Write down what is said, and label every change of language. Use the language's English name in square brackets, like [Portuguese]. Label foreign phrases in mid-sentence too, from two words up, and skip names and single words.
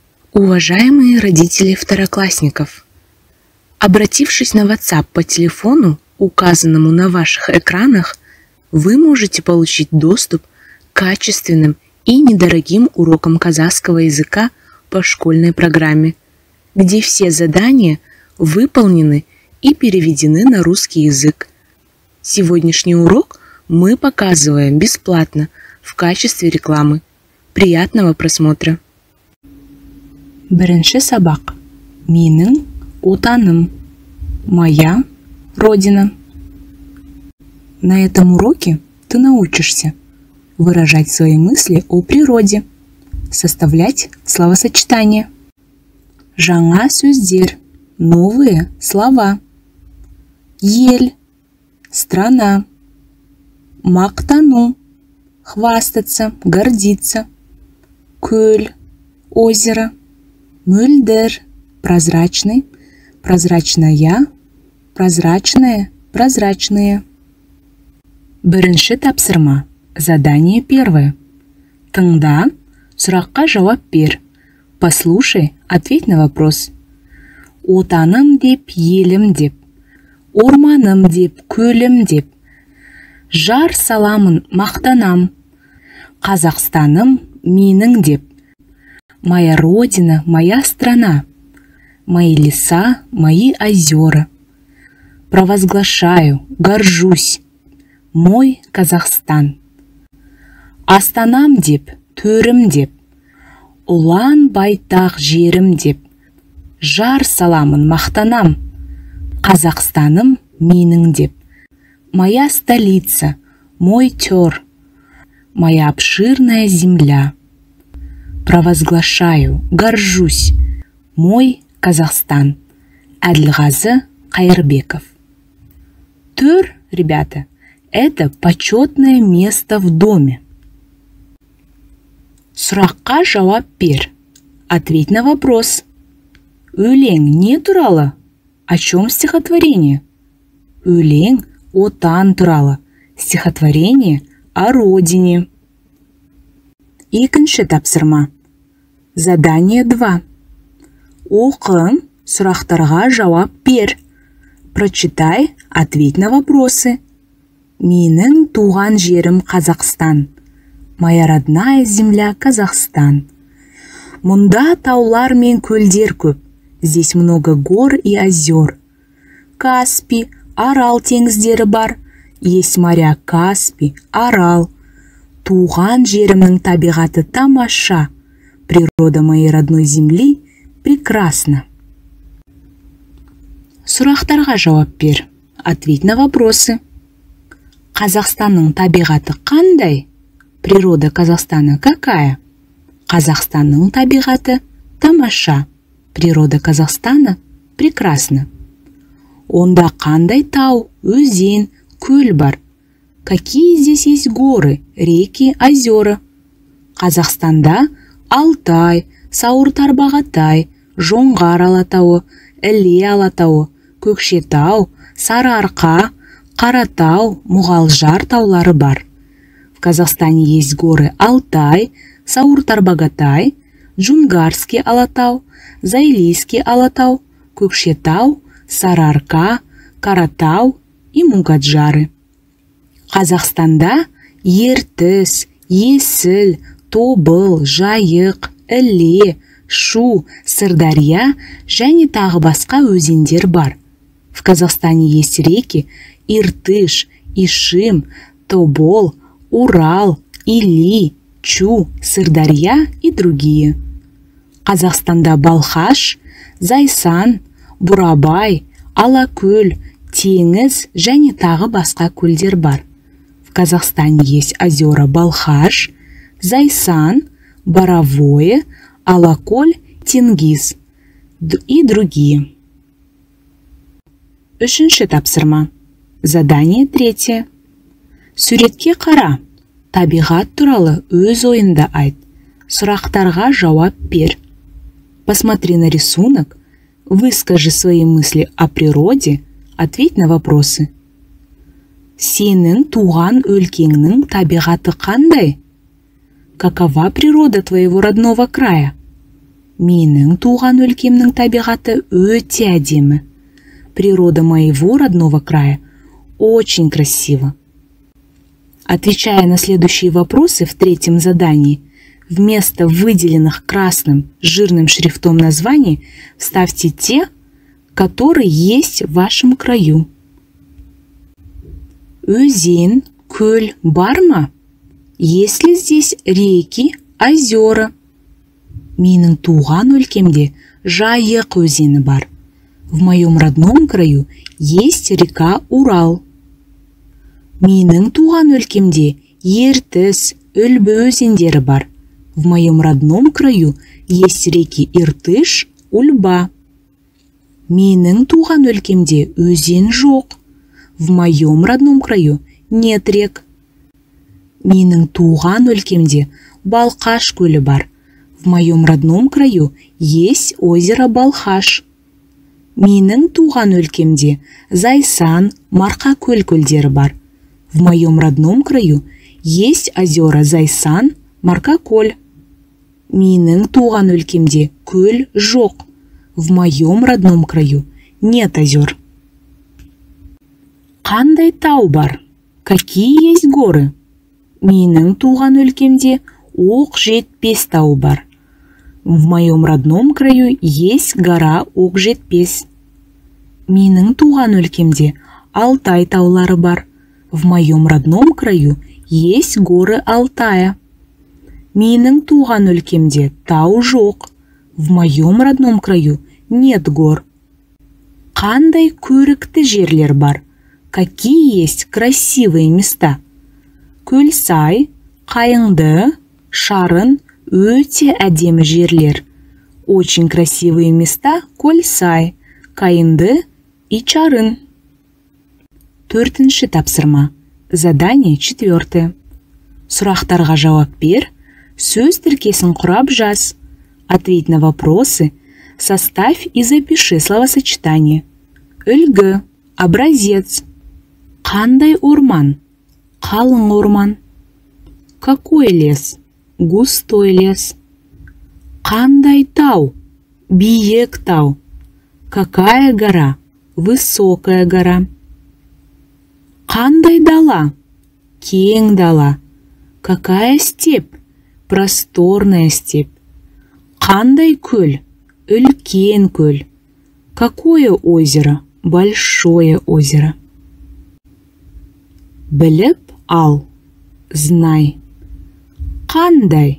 [Russian] Уважаемые родители второклассников, обратившись на WhatsApp по телефону, указанному на ваших экранах, вы можете получить доступ к качественным и недорогим урокам казахского языка по школьной программе, где все задания выполнены и переведены на русский язык. Сегодняшний урок мы показываем бесплатно в качестве рекламы. Приятного просмотра! [Kazakh] Бірінші сабақ. Менің отаным. [Russian] Моя родина. На этом уроке ты научишься выражать свои мысли о природе, составлять словосочетания, [Kazakh] жаңа сөздер, [Russian] новые слова, ел, страна, мақтану, хвастаться, гордиться, көл, озеро, мөлдір, прозрачный, прозрачная, прозрачное, прозрачные. [Kazakh] Бірінші тапсырма. [Russian] Задание первое. [Kazakh] Тыңда, сұраққа жауап бер. [Russian] Послушай, ответь на вопрос. [Kazakh] Отаным деп, елім деп, орманым деп, көлім деп, жар саламын, мақтанам, Қазақстаным менің деп, [Russian] моя родина, моя страна, мои леса, мои озера, провозглашаю, горжусь, мой Казахстан. [Kazakh] Астанам деп, төрім деп, ұлан байтақ жерім деп, жар саламын, мақтанам, Қазақстаным менің деп, [Russian] моя столица, мой тер, моя обширная земля. Провозглашаю, горжусь, мой Казахстан. Әділғазы Қайырбеков. Төр, ребята, это почетное место в доме. [Kazakh] Сұраққа жауап бер. [Russian] Ответь на вопрос. [Kazakh] Өлең не туралы? [Russian] О чем стихотворение? [Kazakh] Өлең отан туралы. [Russian] Стихотворение о родине. [Kazakh] Екінші тапсырма. [Russian] Задание 2. [Kazakh] Оқы, сұрақтарға жауап бер. [Russian] Прочитай, ответь на вопросы. [Kazakh] Менің туған жерім Қазақстан. [Russian] Моя родная земля Казахстан. [Kazakh] Мұнда таулар мен көлдер көп. [Russian] Здесь много гор и озер. [Kazakh] Каспий, Арал теңіздері бар. [Russian] Есть моря Каспий, Арал. [Kazakh] Туған жерімнің табиғаты тамаша. [Russian] Природа моей родной земли прекрасна. [Kazakh] Сұрақтарға жауап бер. [Russian] Ответь на вопросы. [Kazakh] Қазақстанның табиғаты қандай? [Russian] Природа Казахстана какая? [Kazakh] Қазақстанның табиғаты тамаша. [Russian] Природа Казахстана прекрасна. [Kazakh] Онда қандай тау, өзен, көл бар? [Russian] Какие здесь есть горы, реки, озера? [Kazakh] Қазақстанда Алтай, Сауыр-Тарбағатай, Жоңғар алатауы, Іле алатауы, Көкшетау, Сарыарқа, Қаратау, Мұғалжар таулары бар. [Russian] В Казахстане есть горы Алтай, Сауыр-Тарбағатай, Джунгарский алатау, Зайлийский алатау, Көкшетау, Сарыарқа, Қаратау и Мұғалжары. [Kazakh] Қазақстанда Ертіс, Есіл, Тобыл, Жайық, Іле, Шу, Сырдария және тағы басқа өзендер бар. [Russian] В Казахстане есть реки Иртыш, Ишим, Тобол, Урал, Или, Чу, Сырдария и другие. [Kazakh] Қазақстанда Балхаш, Зайсан, Бурабай, Алакөл, Теңіз және тағы басқа көлдер бар. [Russian] В Казахстане есть озера Балхаш, Зайсан, Боровое, Алакөл, Тенгиз и другие. [Kazakh] Үшінші тапсырма. [Russian] Задание 3. [Kazakh] Суретке қара. Табиғат туралы өз ойында айт. Сұрақтарға жауап бер. [Russian] Посмотри на рисунок, выскажи свои мысли о природе, ответь на вопросы. [Kazakh] Сенің туған өлкеңнің табиғаты қандай? [Russian] Какова природа твоего родного края? [Kazakh] Менің туған өлкемнің табиғаты өте әдемі. [Russian] Природа моего родного края очень красива. Отвечая на следующие вопросы в третьем задании, вместо выделенных красным жирным шрифтом названий вставьте те, которые есть в вашем краю. [Kazakh] Өзен, көл бар ма? [Russian] Есть ли здесь реки, озера? [Kazakh] Менің туған өлкемде Жайық өзені бар. [Russian] В моем родном краю есть река Урал. [Kazakh] Менің туған өлкемде Ертіс, Үлбі өзендері бар. [Russian] В моем родном краю есть реки Иртыш, Ульба. [Kazakh] Менің туған өлкемде өзен жоқ. [Russian] В моем родном краю нет рек. [Kazakh] Менің туған өлкемде Балқаш көлі бар. [Russian] В моем родном краю есть озеро Балхаш. [Kazakh] Менің туған өлкемде Зайсан, Марқакөл көлдері бар. [Russian] В моем родном краю есть озера Зайсан, Марқакөл. [Kazakh] Менің туған өлкемде көл жоқ. [Russian] В моем родном краю нет озер. [Kazakh] Қандай тау бар? [Russian] Какие есть горы? [Kazakh] Менің туған өлкемде Оқжетпес тауы бар. [Russian] В моем родном краю есть гора Оқжетпес. [Kazakh] Менің туған өлкемде Алтай таулары бар. [Russian] В моем родном краю есть горы Алтая. [Kazakh] Менің туған өлкемде тау жоқ. [Russian] В моем родном краю нет гор. [Kazakh] Қандай көрікті жерлер бар? [Russian] Какие есть красивые места? [Kazakh] Көлсай, Қайыңды, Шарын өте әдемі жерлер. [Russian] Очень красивые места Көлсай, Қайыңды и Чарын. [Kazakh] Төртінші тапсырма. [Russian] Задание 4. [Kazakh] Сұрақтарға жауап бер, сөз тіркесін құрап жаз. [Russian] Ответь на вопросы, составь и запиши словосочетание. [Kazakh] Үлгі, образец. Қандай орман? Қалың орман. [Russian] Какой лес? Густой лес. [Kazakh] Қандай тау? Биік тау. [Russian] Какая гора? Высокая гора. [Kazakh] Қандай дала? Кең дала. [Russian] Какая степь? Просторная степь. [Kazakh] Қандай көл? Үлкен көл. [Russian] Какое озеро? Большое озеро. [Kazakh] Біліп ал. [Russian] Знай. Қандай?